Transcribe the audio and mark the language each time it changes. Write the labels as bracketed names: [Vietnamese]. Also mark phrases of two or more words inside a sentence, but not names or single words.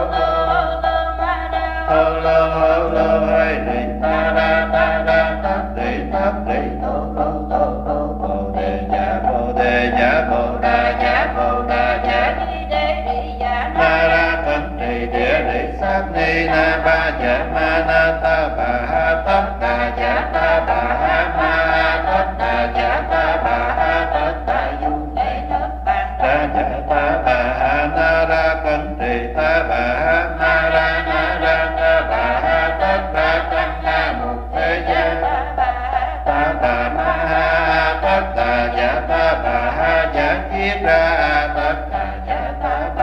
[Vietnamese] hô lô hay đi ta ra tất đi thô bồ đề dạ bồ đà dạ na ra thân trì địa lý sát ni na ba dạ ma na ta bà ha tất đà dạ ta bà ha ma tất đà dạ ta bà ha tất đà du ra dạ ta bà ha na ra thân trì ta bà ha na ra ta bà ha tất ra tâm na một thế gian ta bà ma ha tất đà dạ ta bà ha dạ kiết ra tất đà dạ ta bà